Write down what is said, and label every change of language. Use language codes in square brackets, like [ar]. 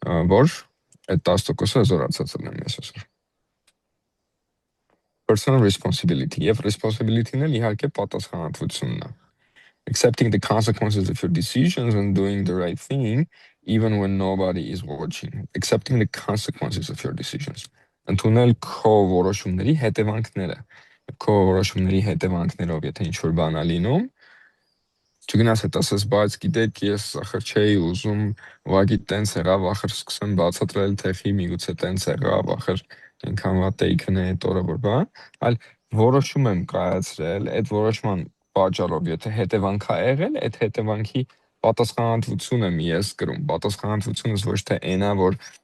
[hy] որ այդ 10%-ը հզորացած եմ ես այսօր։ [en] Personal responsibility [hy] եւ responsibility-ն էլ իհարկե պատասխանատվությունն է։ [en] Accepting the consequences of your decisions and doing the right thing even when nobody is watching. Accepting the consequences of your decisions. [hy] Ընդունել քո որոշումների հետևանքները։ Քո որոշումների հետևանքներով եթե ինչ-որ բան է լինում, չգնաս հետ ասես, բայց գիտեք, ես ախր չէի ուզում, ուղղակի տենց եղավ, ախր սկսեմ բացատրել թեխի, միգուցե տենց եղավ, ախր այնքան վատ էի քնե այդ օրը որ բան, այլ որոշում եմ կայացրել, այդ որոշման պատճառով, եթե հետևանք է եղել, այդ հետևանքի պատասխանատվություն եմ ես կրում։ Պատասխանատվությունս ոչ թե այնա, որ